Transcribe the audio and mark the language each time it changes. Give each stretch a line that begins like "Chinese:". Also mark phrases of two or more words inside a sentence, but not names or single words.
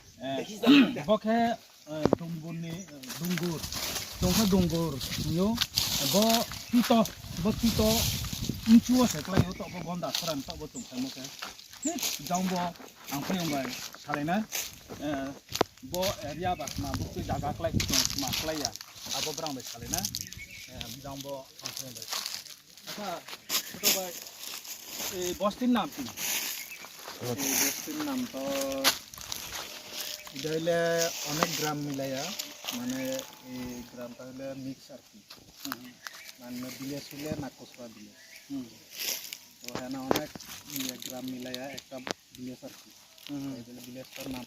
Kok Borok: bokhe dungburni dungur yo bo tito inchuo seklai yo to bo gonda soran to bo tungkai moke hit jangbo angpeng bai salena bo area bak ma bo tu jaga klai to ma klai ya abo brang bai salena jangbo angpeng bai acha
Bangla: ছোট ভাই এই বস্তির নাম কি এই বস্তির নাম তো এটা হইলে অনেক গ্রাম মিলাইয়া মানে এই গ্রামটা হইলে মিক্স আর কি মানে ভিলেজ হইলে নাকসরা ভিলেজ তো হ্যাঁ অনেক গ্রাম মিলাইয়া একটা ভিলেজ আর কি এই ভিলেজটার নাম